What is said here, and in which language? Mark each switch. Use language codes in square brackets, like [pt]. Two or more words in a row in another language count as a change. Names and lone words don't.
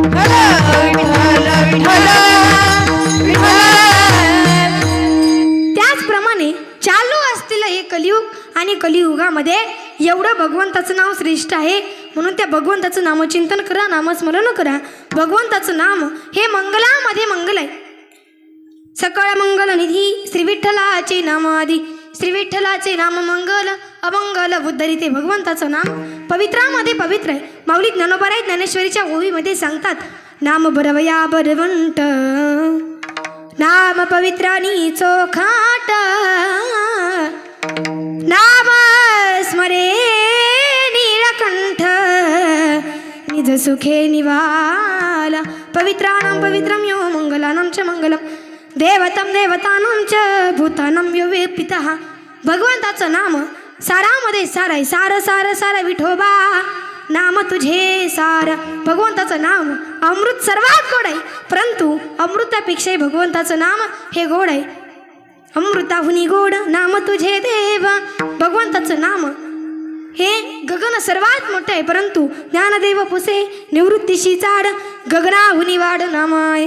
[mr] त्याचप्रमाणे चालू असलेलं हे कलियुग आणि कलियुगामध्ये एवढं भगवंताचं नाव श्रेष्ठ आहे, म्हणून त्या भगवंताचं नामचिंतन करा, नामस्मरण करा. भगवंताचं नाम हे मंगलामध्ये मंगल आहे. सकळ मंगल निधी श्री विठ्ठलाचे नाम आदी, श्री विठ्ठलाचे नाम मंगल अमंगल उद्धरिते. भगवंताचं नाम पवित्रामध्ये पवित्र आहे. माऊली ज्ञानोबाराय ज्ञानेश्वरीच्या ओवीमध्ये सांगतात, नाम बरवया बरवंट, नाम पवित्रानी चोखाट, नाम स्मरे नीलकंठ, निज सुखे निवाला. [sa] पवित्राणां पवित्रं यो मंगलानां च मंगलम, देवतं देवतानां च भूतानां यो पितः. [mr] भगवंताचं नाम सारामध्ये सार आहे. सार सार सार विठोबा नाम तुझे सार. भगवंताचं नाम अमृत सर्वात गोड आहे, परंतु अमृतापेक्षाही भगवंताचं नाम हे गोड आहे. अमृताहुनी गोड नाम तुझे देव. भगवंताचं नाम हे गगन सर्वात मोठे आहे, परंतु ज्ञानदेव पुसे निवृत्तीशी चाड, गगनाहुनी वाढ नाम आहे.